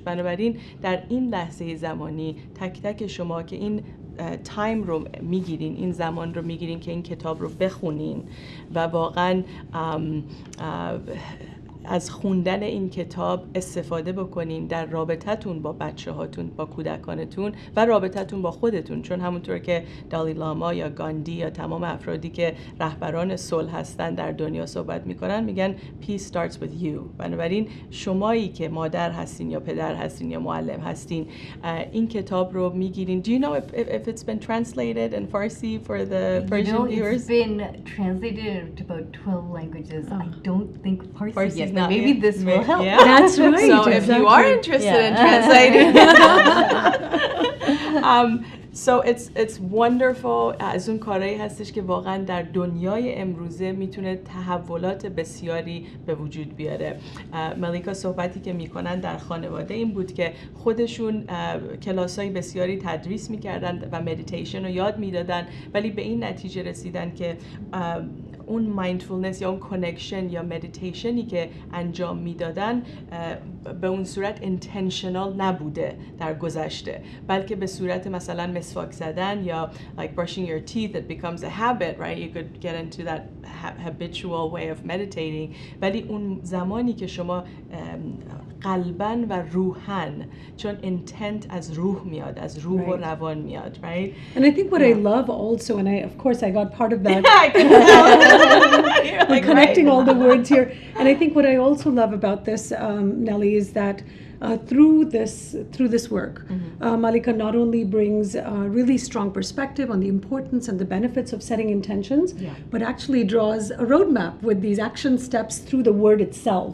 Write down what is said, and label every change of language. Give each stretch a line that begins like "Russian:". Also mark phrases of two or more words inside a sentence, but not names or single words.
Persian: بنابراین در این لحظه زمانی تک تک شما که این تایم رو میگیرین، این زمان رو میگیرین که این کتاب رو بخونین و واقعا از خوندن این کتاب استفاده بکنین در رابطتون با بچه هاتون، با کودکانتون و رابطتون با خودتون، چون همونطور که دالی لاما یا گاندی یا تمام افرادی که رهبران صلح هستن در دنیا صحبت میکنن، میگن
English: peace starts with you.
Persian: بنابراین شمایی که مادر هستین یا پدر هستین یا معلم هستین، این کتاب رو میگیرین.
English: Do you know if it's been translated in Farsi for the Persian viewers? It's been translated to about 12 languages. I don't think Farsi yet. Not Maybe yet. this will help. Yeah. That's right. So if you are interested in translating, so it's wonderful.
Persian: از اون کارهایی هستش که واقعا در دنیای امروزه میتونه تحولات بسیاری به وجود بیاره. ملیکا صحبتی که میکنن در خانواده این بود که خودشون کلاسای بسیاری تدریس میکردن و مدیتیشن رو یاد میدادن، ولی به این نتیجه رسیدن که اون مایندفولنس یا اون کانکشن یا مدیتیشنی که انجام میدادن به اون صورت اینتنشنال نبوده در گذشته، بلکه به صورت مثلا مسواک زدن یا
English: like brushing your teeth, it becomes a habit, right? You could get into that habitual way of meditating.
Persian: ولی اون زمانی که شما قلباً و روحاً، چون intent از روح میاد، از روح و روان میاد,
English: right? And I think what I love also, and I got part of that. I can tell. You're like, We're connecting right. all the words here. And I think what I also love about this, Nelly, is that through this work, Mallika not only brings a really strong perspective on the importance and the benefits of setting intentions, but actually draws a roadmap with these action steps through the word itself.